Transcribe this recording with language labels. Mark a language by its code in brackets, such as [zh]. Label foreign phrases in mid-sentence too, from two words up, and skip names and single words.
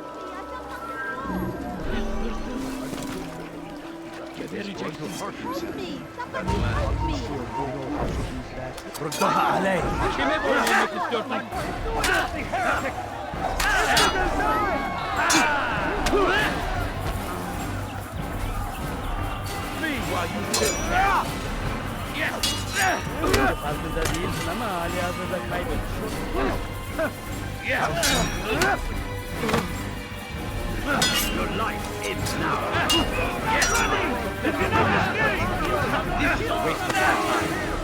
[tr] Gebereceksin. [ar] ردها علي. [tr] Kime boyun eğmek istiyorsun? Farkında değilsin ama hali hazırda kaybettin. [en] Your life ends now. Yes. This is a waste of time.